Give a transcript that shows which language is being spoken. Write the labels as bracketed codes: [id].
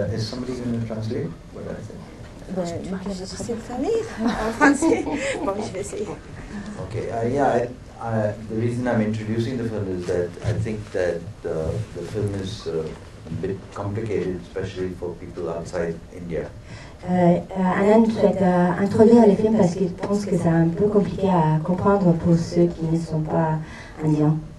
[en] Is somebody going to translate what I said? [fr] J'essaie de traduire en français. Bon, je vais essayer. [en] Okay. The reason I'm introducing the film is that I think that the film is a bit complicated, especially for people outside India. [fr] Anand souhaite introduire le film parce qu'il pense que c'est un peu compliqué à comprendre pour ceux qui ne sont pas indiens.